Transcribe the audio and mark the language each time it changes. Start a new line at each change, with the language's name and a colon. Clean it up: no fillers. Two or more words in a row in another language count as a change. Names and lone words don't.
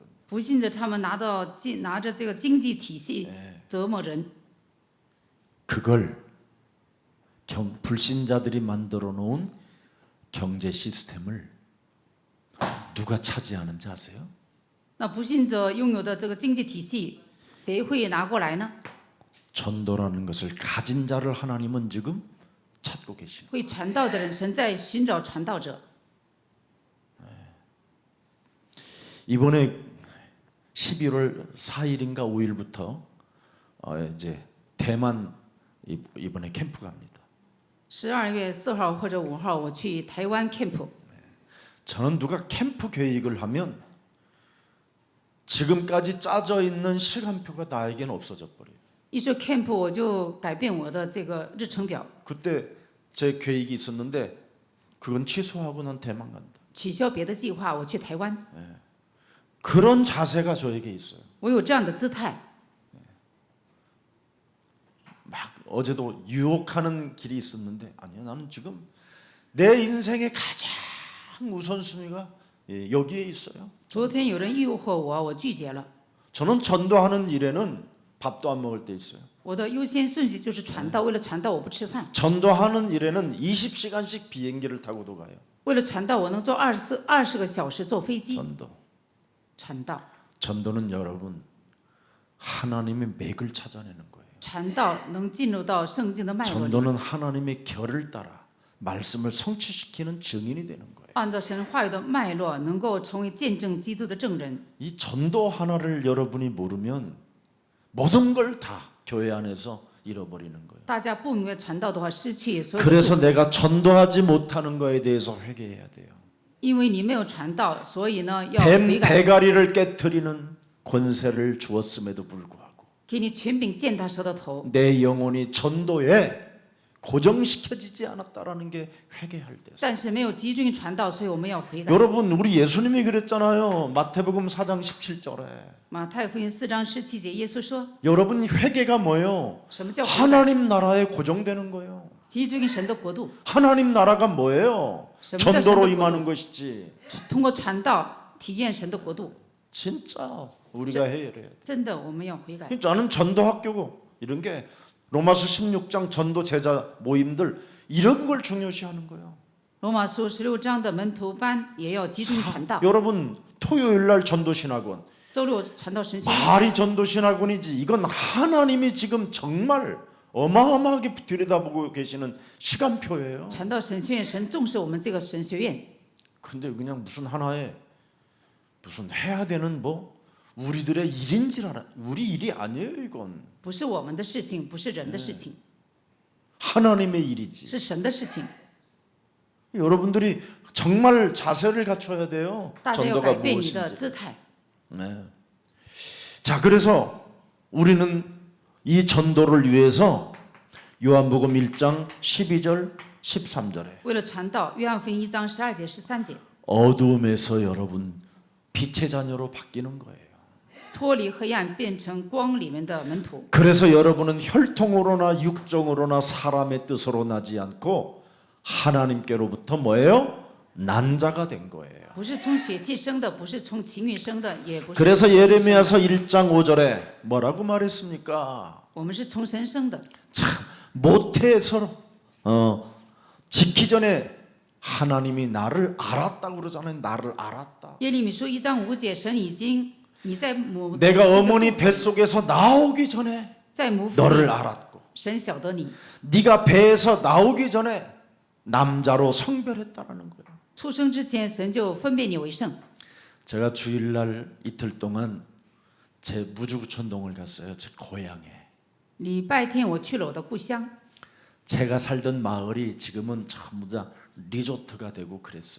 Chinese: 不信者他们拿着这个经济体系折磨人，
Korean: 그걸 불신자들이 만들어 놓은 경제 시스템을 누가 차지하는지 아세요?
Chinese: 那不信者拥有的这个经济体系，谁会拿过来呢？
Korean: 전도라는 것을 가진 자를 하나님은 지금 찾고 계십니다.
Chinese: 会传道的人，神在寻找传道者。
Korean: 이번에 11월 4일인가 5일부터 이제 대만 이번에 캠프 갑니다.
Chinese: 12 月4号或者5号，我去台湾 camp。
Korean: 저는 누가 캠프 계획을 하면 지금까지 짜져 있는 시간표가 나에게는 없어져 버려요.
Chinese: 一说 camp， 我就改变我的这个日程表，
Korean: 그때 제 계획이 있었는데 그건 취소하고 난 대만 간다.
Chinese: 取消别的计划，我去台湾。
Korean: 그런 자세가 저에게 있어요.
Chinese: 我有这样的姿态。
Korean: 막 어제도 유혹하는 길이 있었는데 아니야, 나는 지금 내 인생의 가장 우선순위가 여기에 있어요.
Chinese: 昨天有人诱惑我，我拒绝了。
Korean: 저는 전도하는 일에는 밥도 안 먹을 때 있어요.
Chinese: 我的优先顺序就是传道，为了传道我不吃饭，
Korean: 전도하는 일에는 20시간씩 비행기를 타고도 가요.
Chinese: 为了传道我能坐20个小时坐飞机
Korean: 전도.
Chinese: 传道。
Korean: 전도는 여러분 하나님의 맥을 찾아내는 거예요.
Chinese: 传道能进入到圣经的脉络里，
Korean: 전도는 하나님의 결을 따라 말씀을 성취시키는 증인이 되는 거예요.
Chinese: 按照神话语的脉络，能够成为见证基督的证人。
Korean: 이 전도 하나를 여러분이 모르면 모든 걸 다 교회 안에서 잃어버리는 거예요.
Chinese: 大家不明白传道的话，失去所有的祝
Korean: 그래서
Chinese: 福。
Korean: 내가 전도하지 못하는 거에 대해서 회개해야 돼요.
Chinese: 因为你没有传道，所以呢要
Korean: 뱀
Chinese: 悔改，
Korean: 대가리를 깨트리는 권세를 주었음에도 불구하고
Chinese: 给你权柄践踏蛇的头。
Korean: 내 영혼이 전도에 고정시켜지지 않았다라는 게 회개할 때.
Chinese: 但是没有集中于传道，所以我们要悔改。
Korean: 여러분 우리 예수님이 그랬잖아요. 마태복음 4장 17절에.
Chinese: 马太福音4章17节，耶稣说
Korean: 여러분 회개가 뭐예요?
Chinese: 什么叫悔改？
Korean: 하나님 나라에 고정되는 거예요.
Chinese: 集中于神的国度，
Korean: 하나님 나라가 뭐예요?
Chinese: 什么叫
Korean: 전도로
Chinese: 神的国度？
Korean: 임하는 것이지.
Chinese: 通过传道体验神的国度。
Korean: 진짜 우리가 해야 돼요.
Chinese: 真的，我们要悔改。
Korean: 나는 전도 학교고 이런 게 로마서 16장 전도 제자 모임들 이런 걸 중요시하는 거예요.
Chinese: 罗马书16章的门徒班也要集中传道，
Korean: 여러분 토요일 날 전도신학원
Chinese: 周六传道神学院。
Korean: 말이 전도신학원이지 이건 하나님이 지금 정말 어마어마하게 들여다보고 계시는 시간표예요.
Chinese: 传道神学院，神重视我们这个神学院，
Korean: 근데 그냥 무슨 하나의 무슨 해야 되는 뭐 우리들의 일인 줄 알아. 우리 일이 아니에요 이건.
Chinese: 不是我们的事情，不是人的事情，
Korean: 하나님의 일이지.
Chinese: 是神的事情。
Korean: 여러분들이 정말 자세를 갖춰야 돼요.
Chinese: 大家要
Korean: 전도가
Chinese: 改变你的
Korean: 무엇인지.
Chinese: 姿态。
Korean: 네. 자, 그래서 우리는 이 전도를 위해서 요한복음 1장 12절 13절에
Chinese: 为了传道，约翰福音1章12节、13节，
Korean: 어두움에서 여러분 빛의 자녀로 바뀌는 거예요.
Chinese: 脱离黑暗，变成光里面的门徒。
Korean: 그래서 여러분은 혈통으로나 육정으로나 사람의 뜻으로 나지 않고 하나님께로부터 뭐예요? 난 자가 된 거예요.
Chinese: 不是从血气生的，不是从情欲生的，也不是。
Korean: 그래서 예레미야서 1장 5절에 뭐라고 말했습니까?
Chinese: 我们是从神生的。
Korean: 참 모태에서 짓기 전에 하나님이 나를 알았다고 그러잖아요. 나를 알았다.
Chinese: 耶利米书1章5节，神已经你在母
Korean: 내가 어머니 뱃속에서 나오기 전에
Chinese: 在母腹
Korean: 너를
Chinese: 里，
Korean: 알았고
Chinese: 神晓得你。
Korean: 네가 배에서 나오기 전에 남자로 성별했다라는 거예요.
Chinese: 出生之前，神就分别你为圣。
Korean: 제가 주일날 이틀 동안 제 무주구촌동을 갔어요. 제 고향에.
Chinese: 礼拜天我去了我的故乡，
Korean: 제가 살던 마을이 지금은 전부 다 리조트가 되고 그랬어요.